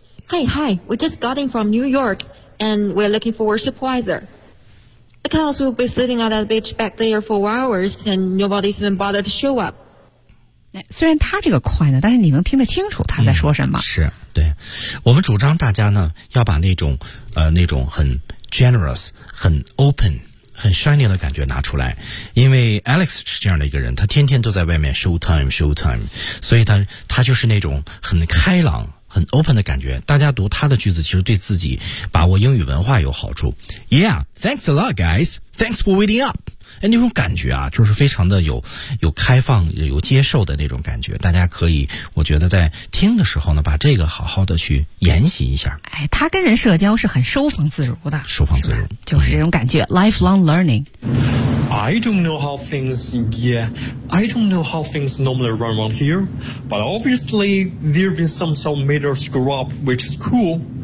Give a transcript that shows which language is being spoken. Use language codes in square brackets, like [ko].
[en] Hey, hi, we just got in from New York, and we're looking for a supervisor. Because we'll be sitting on that beach back there for hours, and nobody's even bothered to show up. [zh] 虽然他这个快呢，但是你能听得清楚他在说什么。嗯、是，对，我们主张大家呢要把那种那种很 generous、很 open、很 shiny 的感觉拿出来，因为 Alex 是这样的一个人，他天天都在外面 show time， 所以他就是那种很开朗、很 open 的感觉。大家读他的句子，其实对自己把握英语文化有好处。 [en] Yeah, thanks a lot, guys. Thanks for waiting up. [zh] 哎，那种感觉啊，就是非常的有开放、有接受的那种感觉。大家可以，我觉得在听的时候呢，把这个好好的去研习一下。哎，他跟人社交是很收放自如的，收放自如，就是这种感觉。 [en] Lifelong learning. I don't know how things. Yeah, I don't know how things normally run around here, but obviously there been some meters grew up, which is cool.